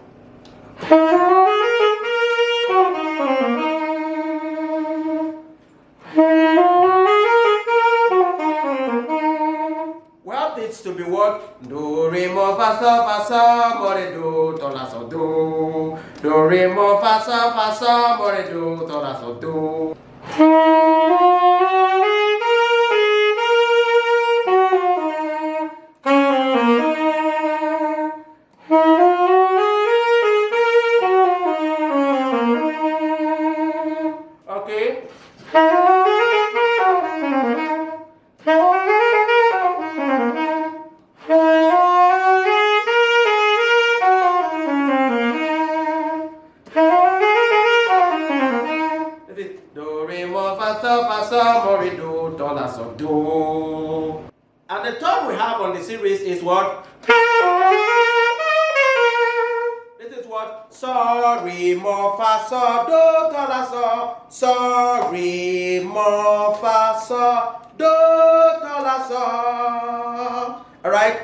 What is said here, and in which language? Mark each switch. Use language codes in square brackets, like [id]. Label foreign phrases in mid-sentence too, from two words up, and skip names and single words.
[en] Well, it's to be what? Do, re, mo, fa, so, mo, re, do, to, la, so, do. Do, re, mo, fa, so, mo, re, do, to, la, so, do. Okay. This is do, re, mo, fa, so, mo, re, do, to, la, so, do. And the third we have on the series is what? This is what? So, re, mo, fa, so, do, to, la, so. So, re, mo, fa, so, do, to, la, so. Alright?